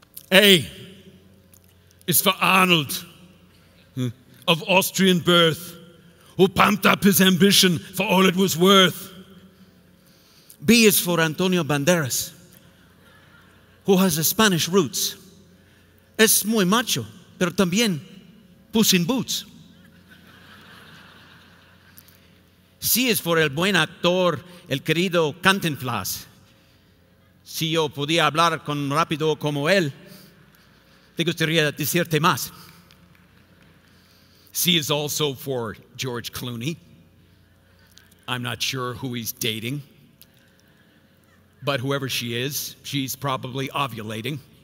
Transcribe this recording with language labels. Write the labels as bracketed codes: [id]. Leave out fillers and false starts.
[en] A is for Arnold, of Austrian birth, who pumped up his ambition for all it was worth. B is for Antonio Banderas, who has Spanish roots. [es] Es muy macho, pero también Puss in Boots. C es for el buen actor, el querido Cantinflas. Si yo podía hablar con rápido como él, te gustaría decirte más. [en] C is also for George Clooney. I'm not sure who he's dating, but whoever she is, she's probably ovulating.